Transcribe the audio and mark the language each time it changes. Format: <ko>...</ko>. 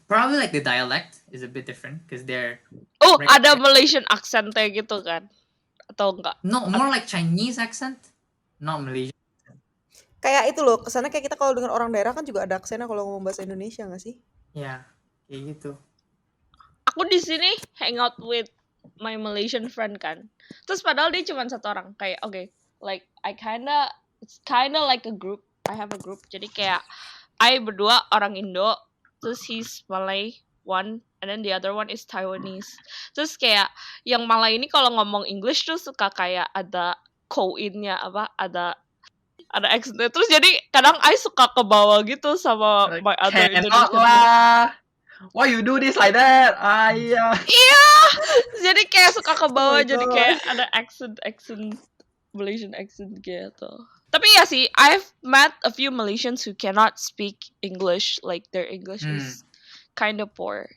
<en>Probably like the dialect is a bit different because they're</en> <id>Ada</id> <en>Malaysian accent-</en> <id>nya gitu kan? Atau enggak?</id> <en>no more like Chinese accent, not Malaysian.</en> <id>Kayak itu loh, kesannya kayak kita kalau dengan orang daerah kan juga ada aksennya kalau ngomong bahasa Indonesia nggak sih? Ya, kayak gitu. Aku di sini</id> <en>hang out with my Malaysian friend</en> <id>kan. Terus padahal dia cuma satu orang. Kayak</id> <en>like it's kinda like a group. I have a group.</en> <id>Jadi kayak</id> <en>I</en> <id>berdua orang Indo, terus</id> <en>he's Malay one, and then the other one is Taiwanese.</en> <id>Terus kayak yang Malay ini kalau ngomong English tuh suka kayak ada co-in-nya ada accent-nya. Terus jadi kadang I suka ke bawah gitu sama</id> <en>my other Indonesian friend. Why you do this like that?</en> <id>Iya. Jadi kayak suka ke bawah, jadi kayak ada accent</id> <en>Malaysian accent</en> <id>gitu. Tapi ya sih,</id> <en>I've met a few Malaysians who cannot speak English, like their English is kind of poor.</en>